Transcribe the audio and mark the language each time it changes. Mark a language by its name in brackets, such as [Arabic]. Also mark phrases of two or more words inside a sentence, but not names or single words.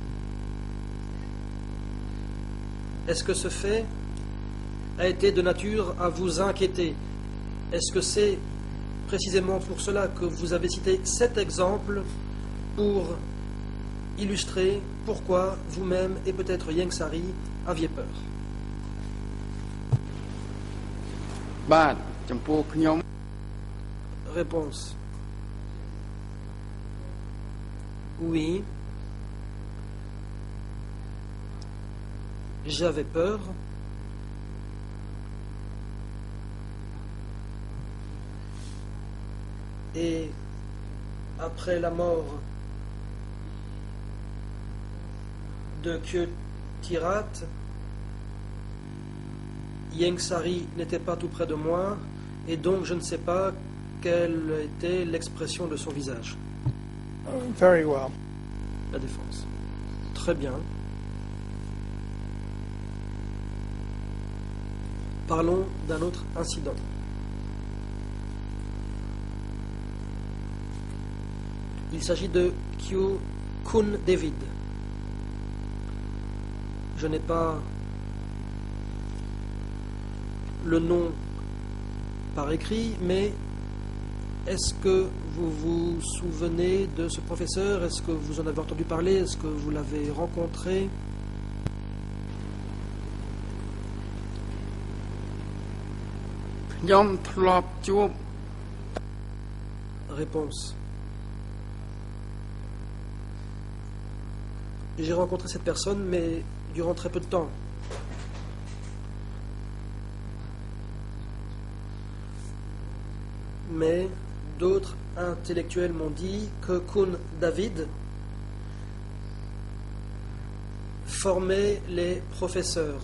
[French] Est-ce que ce fait a été de nature à vous inquiéter? Est-ce que c'est précisément pour cela que vous avez cité cet exemple pour illustrer pourquoi vous-même et peut-être Ieng Sary aviez peur? [Khmer] បាទចំពោះខ្ញុំ [French] Réponse. Oui. J'avais peur. Et après la mort de Khieu Thirat, Ieng Sary n'était pas tout près de moi, et donc je ne sais pas quelle était l'expression de son visage. [English] Very well. [French] La défense. Très bien. Parlons d'un autre incident. Il s'agit de Khieu Khun David. Je n'ai pas le nom par écrit, mais est-ce que vous vous souvenez de ce professeur? Est-ce que vous en avez entendu parler? Est-ce que vous l'avez rencontré? [Khmer] ខ្ញុំធ្លាប់ជួប [French] Réponse. J'ai rencontré cette personne, mais durant très peu de temps. Mais d'autres intellectuels m'ont dit que Khun David formait les professeurs.